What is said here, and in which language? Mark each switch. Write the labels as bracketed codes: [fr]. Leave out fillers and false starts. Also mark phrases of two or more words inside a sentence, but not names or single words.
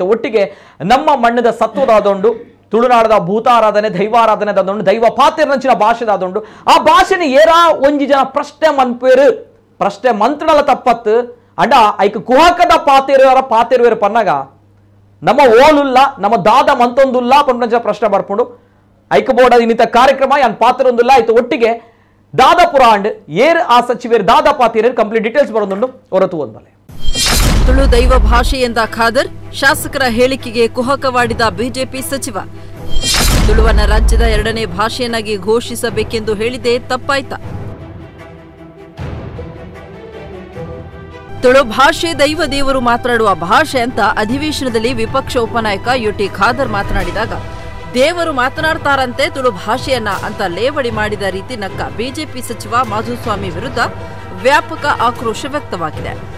[tcy] ಒಟ್ಟಿಗೆ ನಮ್ಮ ಮಣ್ಣದ ಸತ್ವದಾದೊಂಡು ತುಳುನಾಡದ ಭೂತಾರಾಧನೆ, ದೈವಾರಾಧನೆ ದಾದೊಂಡು, ದೈವ ಪಾತೆರ್ನಂಚಿನ ಭಾಷೆದಾದೊಂಡು ಆ ಭಾಷೆನ ಏರಾ ಒಂಜಿ ಜನ ಪ್ರಶ್ನೆ ಮನ್ಪೇರು, ಪ್ರಶ್ನೆ ಮಂತ್ರಣ ತಪ್ಪತ್ತು ಅಂಡ ಐಕ್ ಕುಹಕದ ಪಾತೆರುವೇರು ಪನ್ನಗ ನಮ್ಮ ಓಲುಲ್ಲ, ನಮ್ಮ ದಾದ ಮಂತೊಂದುಲ್ಲ ಪಂಪನಂಚಿನ ಪ್ರಶ್ನೆ ಬರ್ಕೊಂಡು ಐಕ್ ಬೋರ್ಡ್ ಇನ್ನಿತ ಕಾರ್ಯಕ್ರಮ ಯಾನ್ ಪಾತ್ರೊಂದುಲ್ಲ ಆಯ್ತು. ಒಟ್ಟಿಗೆ ದಾದ ಪುರಾಂಡ್ ಏರ್ ಆ ಸಚಿವರು ದಾದ ಪಾತಿರೇರು [en] complete details [tcy] ಬರೋದುಂಡು ಹೊರತು ಒಂದಲೆ. [kn] ತುಳು ದೈವ ಭಾಷೆ ಎಂದ ಖಾದರ್, ಶಾಸಕರ ಹೇಳಿಕೆಗೆ ಕುಹಕವಾಡಿದ ಬಿಜೆಪಿ ಸಚಿವ. ತುಳುವನ್ನ ರಾಜ್ಯದ 2ನೇ ಭಾಷೆಯನ್ನಾಗಿ ಘೋಷಿಸಬೇಕೆಂದು ಹೇಳಿದೆ ತಪ್ಪಾಯ್ತಾ? ತುಳು ಭಾಷೆ ದೈವ ದೇವರು ಮಾತನಾಡುವ ಭಾಷೆ ಅಂತ ಅಧಿವೇಶನದಲ್ಲಿ ವಿಪಕ್ಷ ಉಪನಾಯಕ UT ಖಾದರ್ ಮಾತನಾಡಿದಾಗ ದೇವರು ಮಾತನಾಡ್ತಾರಂತೆ ತುಳು ಭಾಷೆಯನ್ನ ಅಂತ ಲೇವಡಿ ಮಾಡಿದ ರೀತಿ ನಕ್ಕ ಬಿಜೆಪಿ ಸಚಿವ ಮಾಧುಸ್ವಾಮಿ ವಿರುದ್ಧ ವ್ಯಾಪಕ ಆಕ್ರೋಶ ವ್ಯಕ್ತವಾಗಿದೆ.